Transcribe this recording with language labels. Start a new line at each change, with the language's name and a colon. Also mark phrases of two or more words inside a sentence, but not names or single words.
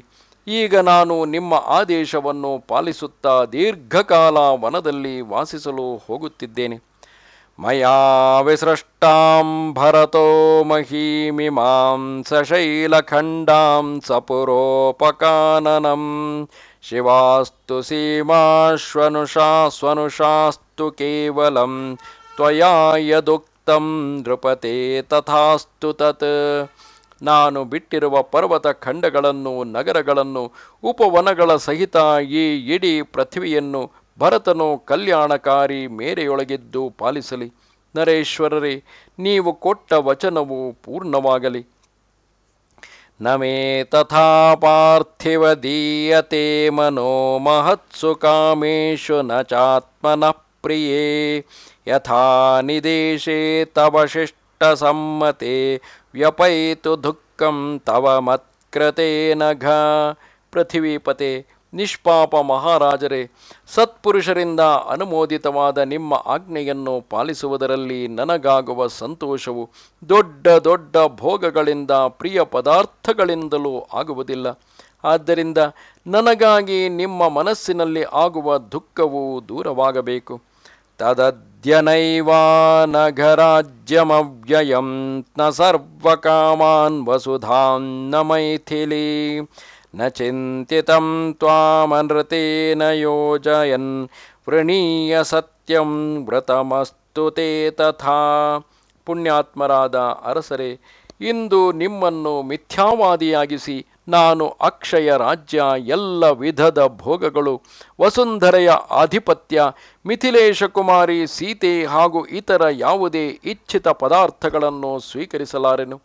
Kannada: ಈಗ ನಾನು ನಿಮ್ಮ ಆದೇಶವನ್ನು ಪಾಲಿಸುತ್ತಾ ದೀರ್ಘಕಾಲ ವನದಲ್ಲಿ ವಾಸಿಸಲು ಹೋಗುತ್ತಿದ್ದೇನೆ.
Sanskrit: ಮಯಾ ವಿಸೃಷ್ಟಾಂ ಭರತೋ ಮಹೀಮಿಮಾಂ ಸಶೈಲಖಂಡಾಂ ಸಪುರೋಪಕಾನನಂ ಶಿವಾಸ್ತು ಸೀಮಾಶ್ವನುಷಾಸ್ತು ಕೇವಲಂ ತ್ವಯಾ ಯದುಕ್ತಂ ನೃಪತೆ ತಥಾಸ್ತು ತತ್.
Kannada: ನಾನು ಬಿಟ್ಟಿರುವ ಪರ್ವತ ಖಂಡಗಳನ್ನು, ನಗರಗಳನ್ನು, ಉಪವನಗಳ ಸಹಿತ ಈ ಇಡೀ ಪೃಥ್ವಿಯನ್ನು ಭರತನು ಕಲ್ಯಾಣಕಾರಿ ಮೇರೆಯೊಳಗಿದ್ದು ಪಾಲಿಸಲಿ. ನರೇಶ್ವರರೇ, ನೀವು ಕೊಟ್ಟ ವಚನವು ಪೂರ್ಣವಾಗಲಿ.
Sanskrit: ನಮೇ ತಥಾ ಪಾರ್ಥಿವ ದೀಯತೆ ಮನೋ ಮಹತ್ಸು ಕಾಮೇಶು ನ ಚಾತ್ಮನಃ ಪ್ರಿಯೇ ಯಥಾ ನಿದೇಶೇ ತವ ಶಿಷ್ಟ ಸಮ್ಮತೆ ವ್ಯಪೈತು ದುಃಖಂ ತವ ಮತ್ಕೃತೆ ನಘ.
Kannada: ಪೃಥ್ವೀಪತೆ, ನಿಷ್ಪಾಪ ಮಹಾರಾಜರೇ, ಸತ್ಪುರುಷರಿಂದ ಅನುಮೋದಿತವಾದ ನಿಮ್ಮ ಆಜ್ಞೆಯನ್ನು ಪಾಲಿಸುವುದರಲ್ಲಿ ನನಗಾಗುವ ಸಂತೋಷವು ದೊಡ್ಡ ದೊಡ್ಡ ಭೋಗಗಳಿಂದ, ಪ್ರಿಯ ಪದಾರ್ಥಗಳಿಂದಲೂ ಆಗುವುದಿಲ್ಲ. ಆದ್ದರಿಂದ ನನಗಾಗಿ ನಿಮ್ಮ ಮನಸ್ಸಿನಲ್ಲಿ ಆಗುವ ದುಃಖವು ದೂರವಾಗಬೇಕು.
Sanskrit: ತದದ್ಯನೈವಾ ನಘರಾಜ್ಯಮವ್ಯಯಂ ನ ಸರ್ವಕಾಮಾನ್ ವಸುಧಾನ್ ನ ಮೈಥಿಲೀ ನ ಚಿಂತಿತಂ ತ್ವಾಮನೃತೇನ ಯೋಜಯನ್ ವೃಣೀಯ ಸತ್ಯಂ ವ್ರತಮಸ್ತು ತೇ ತಥಾ.
Kannada: ಪುಣ್ಯಾತ್ಮರಾದ ಅರಸರೇ, ಇಂದು ನಿಮ್ಮನ್ನು ಮಿಥ್ಯಾವಾದಿಯಾಗಿಸಿ ನಾನು ಅಕ್ಷಯ ರಾಜ್ಯ, ಎಲ್ಲ ವಿಧದ ಭೋಗಗಳು, ವಸುಂಧರೆಯ ಆಧಿಪತ್ಯ, ಮಿಥಿಲೇಶ ಕುಮಾರಿ ಸೀತೆ ಹಾಗೂ ಇತರ ಯಾವುದೇ ಇಚ್ಛಿತ ಪದಾರ್ಥಗಳನ್ನು ಸ್ವೀಕರಿಸಲಾರೆನು.